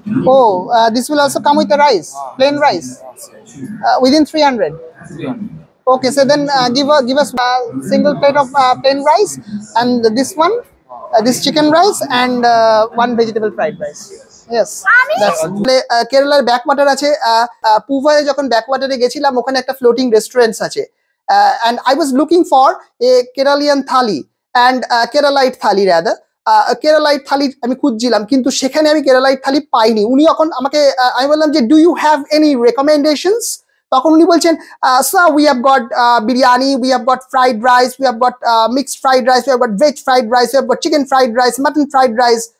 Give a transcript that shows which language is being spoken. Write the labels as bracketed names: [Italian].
[English] Oh, this will also come with the rice, plain rice, within 300. Okay, so then give us a single plate of plain rice, and this one, this chicken rice, and one vegetable fried rice. Yes, that's [Bangla] কেরালার Backwater আছে। পুভায় যখন ব্যাকওয়াটারে গেছিলাম ওখানে একটা floating restaurants আছে, [English] and I was looking for a Keralian thali and Keralite thali rather. [Bangla] কেরালাইট থালি আমি খুঁজছিলাম, কিন্তু সেখানে আমি কেরালাইট থালি পাইনি। উনি যখন আমাকে, আমি বললাম যে [English] do you have any recommendations, [Bangla] তখন উনি বলছেন, [English] Sir we have got biryani, we have got fried rice, we have got mixed fried rice, we have got veg fried rice, we have got chicken fried rice, mutton fried rice.